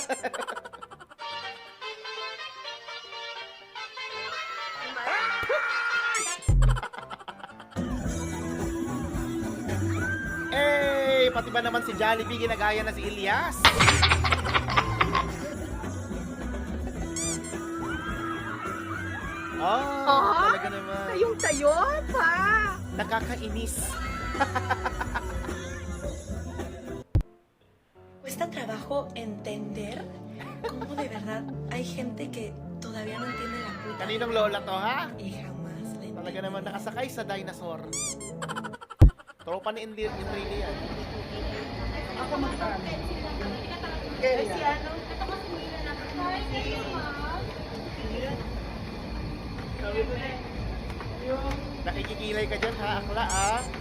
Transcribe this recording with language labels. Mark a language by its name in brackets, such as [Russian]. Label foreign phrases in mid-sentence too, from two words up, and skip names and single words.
[Filipino] Eh, pati ba naman si Jollibee ginagaya na si Elias? Oh, talaga naman. Sayong-sayo pa. Nakakainis. [Spanish] Cuesta trabajo entender cómo de verdad hay gente que todavía no entiende la puta [Filipino] Kaninong lola to, ha? [Spanish] y jamás la [Filipino] Talaga [Spanish] entiende. [Filipino] naman nakasakay sa dinosaur. Tropa ni Enrile yan. Ako magkano? Nakikikilay ka dyan, ha? Akla, ha?